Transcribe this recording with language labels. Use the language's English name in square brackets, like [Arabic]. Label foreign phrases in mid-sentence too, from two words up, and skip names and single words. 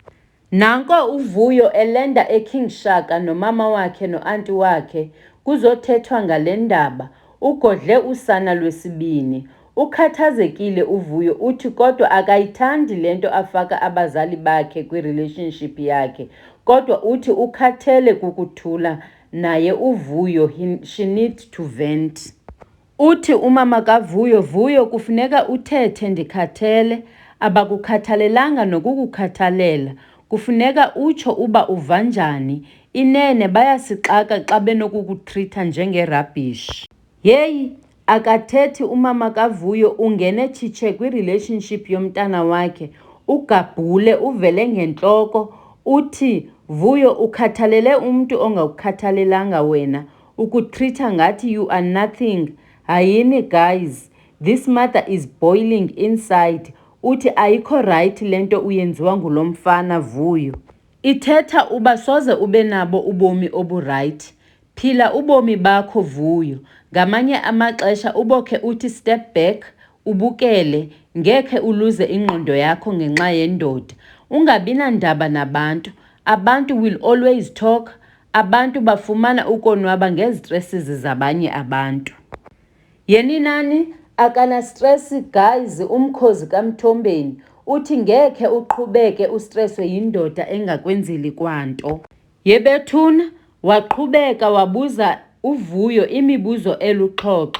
[Xhosa] Nanko uVuyo elenda eKing Shaka nomama wakhe noanti wakhe kuzothethwa ngale ndaba. Ugodle usana lwesibini. Ukhathazekile uVuyo, uthi kodwa akayithandi le nto afaka abazali bakhe kwi-relationship yakhe, kodwa uthi ukhathele kukuthula naye uVuyo, [English] she needs to vent. [Xhosa] Uthi umama kaVuyo, Vuyo kufuneka uthethe ndikhathele, abakukhathalelanga nokukukhathalela kufuneka utsho uba uva njani. Inene bayasixaka xa benokukutreata njengerabbish. Yeyi, akathethi umama kaVuyo ungene tshitshe kwirelationship yomntana wakhe, ugabhule uvele ngentloko, uthi Vuyo ukhathalele umntu ongakukhathalelanga wena, ukutreata ngathi [English] you are nothing. Hayini guys, this mother is boiling inside. [Xhosa] Uthi ayikho right le nto uyenziwa ngulo mfana Vuyo. Ithetha uba soze ube nabo ubomi oburayithi. Phila ubomi bakho Vuyo. Ngamanye amaxesha ubokhe uthi [English] step back, [Xhosa] ubukele, ngekhe uluze ingqondo yakho ngenxa yendoda. Ungabi nandaba nabantu. [English] Abantu will always talk. [Xhosa] Abantu bafumana ukonwaba ngezitresses zabanye abantu. Yeni nani akana stress guys, umkhozi kaMthombeni uthi ngekhe uqhubeke ustresswe yindoda engakwenzeli kwanto. Yebethuna waqhubeka wabuza uVuyo imibuzo eluxoxo.